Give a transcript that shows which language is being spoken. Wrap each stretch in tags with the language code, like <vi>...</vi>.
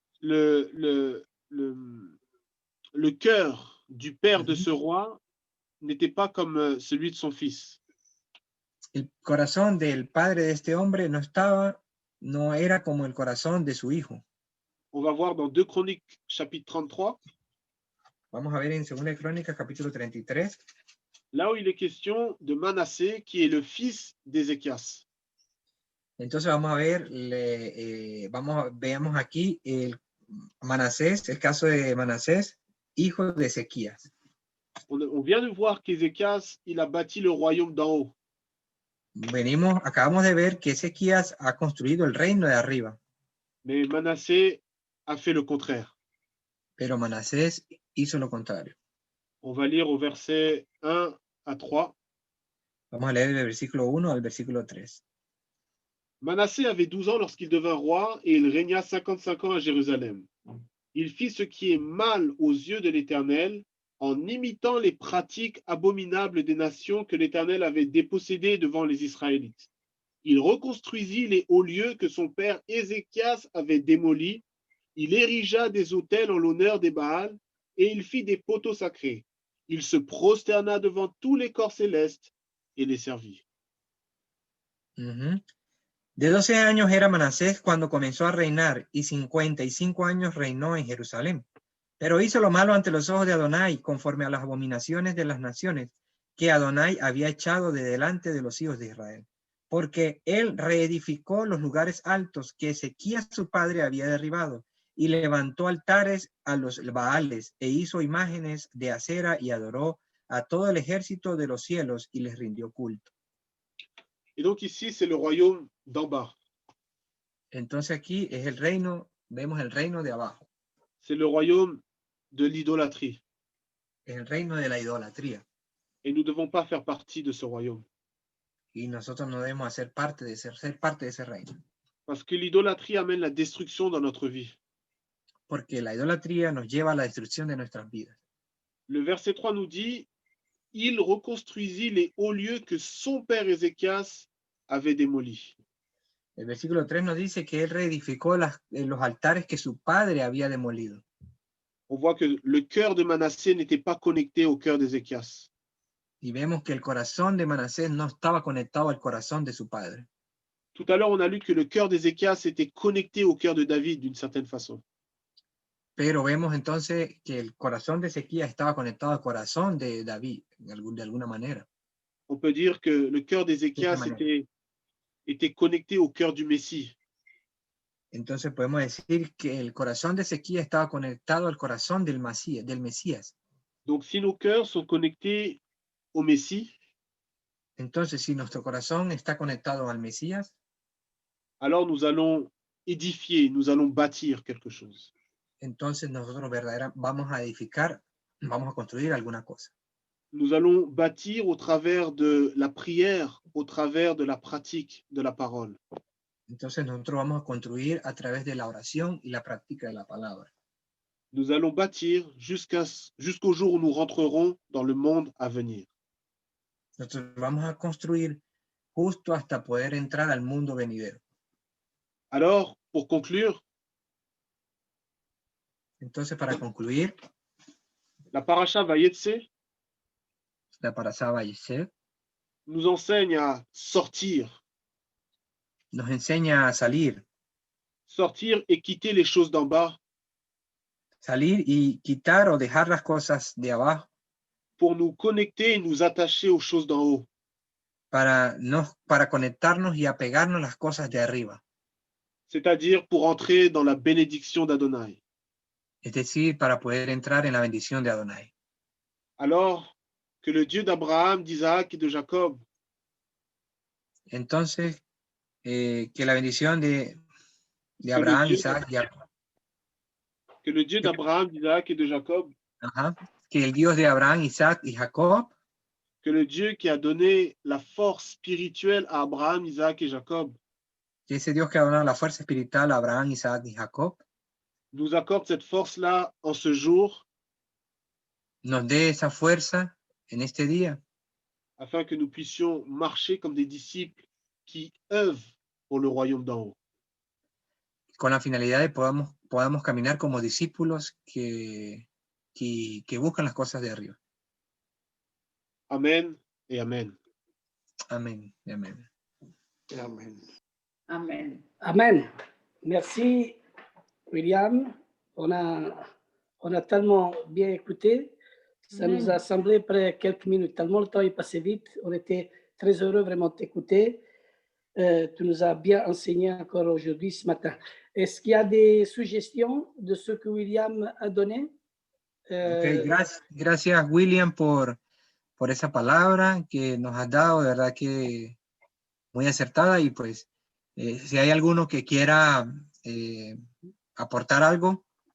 <fr>Le cœur du père de ce roi n'était pas comme celui de son fils.</fr> <es>El corazón del padre de este hombre no era como el corazón de su hijo.</es> <fr>On va voir dans 2 Chroniques, chapitre 33.</fr> <es>Vamos a ver en 2 Crónicas, capítulo 33.</es> <fr>Là où il est question de Manassé, qui est le fils d'Ézéchias.</fr> <es>Entonces vamos a ver, veamos aquí Manasés, el caso de Manasés, hijo de Ezequías.</es> <fr>On vient de voir qu'Ézéchias, il a bâti le royaume d'en haut.</fr> <es>Acabamos de ver que Ezequías ha construido el reino de arriba.</es> <fr>Mais Manassé a fait le contraire.</fr> <es>Pero Manasés hizo lo contrario.</es> <fr>On va lire au verset 1 à 3.</fr> <es>Vamos a leer del versículo 1 al versículo 3.</es> <fr>Manassé avait 12 ans lorsqu'il devint roi et il régna 55 ans à Jérusalem. Il fit ce qui est mal aux yeux de l'Éternel en imitant les pratiques abominables des nations que l'Éternel avait dépossédées devant les Israélites. Il reconstruisit les hauts lieux que son père Ézéchias avait démolis. Il érigea des autels en l'honneur des Baals et il fit des poteaux sacrés. Il se prosterna devant tous les corps célestes et les servit.</fr> <es>De 12 años era Manasés cuando comenzó a reinar y 55 años reinó en Jerusalén. Pero hizo lo malo ante los ojos de Adonai conforme a las abominaciones de las naciones que Adonai había echado de delante de los hijos de Israel, porque él reedificó los lugares altos que Ezequías su padre había derribado, y levantó altares a los Baales, e hizo imágenes de acera, y adoró a todo el ejército de los cielos, y les rindió culto.</es> <fr>Et donc ici, c'est le royaume d'en bas.</fr> <es>Entonces aquí es el reino, vemos el reino de abajo,</es> <fr>C'est le royaume de l'idolâtrie.</fr> <es>es el reino de la idolatría.</es> <fr>Et nous ne devons pas faire partie de ce royaume.</fr> <es>Y nosotros no debemos ser parte de ese reino.</es> <fr>Parce que l'idolâtrie amène la destruction dans notre vie.</fr> <es>Porque la idolatría nos lleva a la destrucción de nuestras vidas.</es> <fr>Le verset 3 nous dit, il reconstruisit les hauts lieux que son père Ézéchias avait démolis.</fr> <es>El versículo 3 nos dice que él reedificó los altares que su padre había demolido.</es> <fr>On voit que le cœur de Manassé n'était pas connecté au cœur d'Ézéchias.</fr> <es>Y vemos que el corazón de Manasés no estaba conectado al corazón de su padre.</es> <fr>Tout à l'heure, on a lu que le cœur d'Ézéchias était connecté au cœur de David d'une certaine façon.</fr> <es>Pero vemos entonces que el corazón de Ezequías estaba conectado al corazón de David, de alguna manera.</es> <fr>On peut dire que le cœur d'Ézéchias était connecté au cœur du Messie.</fr> <es>Entonces podemos decir que el corazón de Ezequías estaba conectado al corazón del Mesías.</es> <fr>Donc, si nos cœurs sont connectés au Messie,</fr> <es>entonces si nuestro corazón está conectado al Mesías,</es> <fr>alors nous allons édifier, nous allons bâtir quelque chose.</fr> <es>Entonces nosotros verdaderamente vamos a edificar, vamos a construir alguna cosa.</es> <fr>Nous allons bâtir au travers de la prière, au travers de la pratique de la parole.</fr> <es>Entonces nosotros vamos a construir a través de la oración y la práctica de la palabra.</es> <fr>Nous allons bâtir jusqu'au jour où nous rentrerons dans le monde à venir.</fr> <es>Nosotros vamos a construir justo hasta poder entrar al mundo venidero.</es> <fr>Alors, pour conclure,</fr> <es>entonces para concluir,</es> <fr>la parasha Vayetse</fr> <es>la parasha Vayetse</es> <fr>nous enseigne à sortir.</fr> <es>Nos enseña a salir.</es> <fr>Sortir et quitter les choses d'en bas.</fr> <es>Salir y quitar o dejar las cosas de abajo.</es> <fr>Pour nous connecter et nous attacher aux choses d'en haut.</fr> <es>Para conectarnos y apegarnos las cosas de arriba.</es> <fr>C'est-à-dire pour entrer dans la bénédiction d'Adonai.</fr> <es>Es decir, para poder entrar en la bendición de Adonai.</es> <fr>Alors, que le Dieu d'Abraham, d'Isaac et de Jacob.</fr> <es>Entonces, que la bendición de Abraham, Isaac y Jacob.</es> <fr>Que le Dieu d'Abraham, d'Isaac et de Jacob.</fr> <es>Que el Dios de Abraham, Isaac y Jacob.</es> <fr>Que le Dieu qui a donné la force spirituelle à Abraham, Isaac et Jacob.</fr> <es>Que ese Dios que ha donado la fuerza espiritual a Abraham, Isaac y Jacob.</es> <fr>Nous accorde cette force-là en ce jour.</fr> <es>Nos dé esa fuerza en este día.</es> <fr>Afin que nous puissions marcher comme des disciples qui œuvrent pour le royaume d'en haut.</fr> <es>Con la finalidad de podamos caminar como discípulos que buscan las cosas de arriba.</es> <fr>Amen et amen.</fr> <es>Amén y amén.</es> <fr>Amen. Amen. Amen. Merci, William. On a tellement bien écouté. Ça nous a semblé après quelques minutes. Tellement le temps est passé vite. On était très heureux vraiment de t'écouter. Tu nous as bien enseigné encore aujourd'hui, ce matin. Est-ce qu'il y a des suggestions de ce que William a donné?</fr> <es>Okay, gracias, William, por esa palabra que nos has dado, de verdad que muy acertada. Y pues, si hay alguno que quiera aportar algo.</es>